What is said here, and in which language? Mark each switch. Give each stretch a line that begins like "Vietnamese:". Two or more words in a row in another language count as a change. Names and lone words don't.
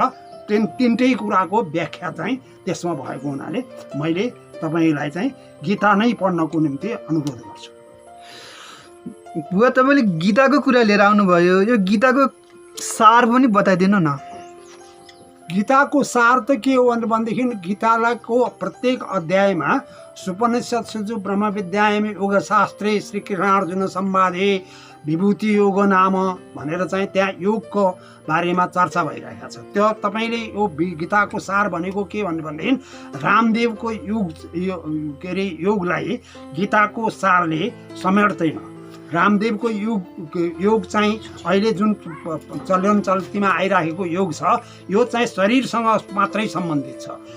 Nepali: तिनटै कुराको व्याख्या चाहिँ त्यसमा भएको हुनाले मैले तपाईँलाई चाहिँ गीता नै पढ्नको निम्ति अनुरोध गर्छु। बुवा, तपाईँले गीताको कुरा लिएर आउनुभयो, यो गीताको सार पनि बताइदिनु न। गीताको सार त के हो भनेदेखि गीताको प्रत्येक अध्यायमा
Sanskrit: सुपनिषत्सु ब्रह्म विद्यायाम योगशास्त्रे श्रीकृष्णार्जुन संवादे विभूति योग नाम
Nepali: भनेर चाहिँ त्यहाँ योगको बारेमा चर्चा भइरहेको छ। त्यो तपाईँले यो गीताको सार भनेको के भनेदेखि रामदेवको के अरे योगलाई गीताको सारले समेट्दैन। रामदेवको योग चाहिँ अहिले जुन चलन चल्तीमा आइरहेको योग छ, यो चाहिँ शरीरसँग मात्रै सम्बन्धित छ।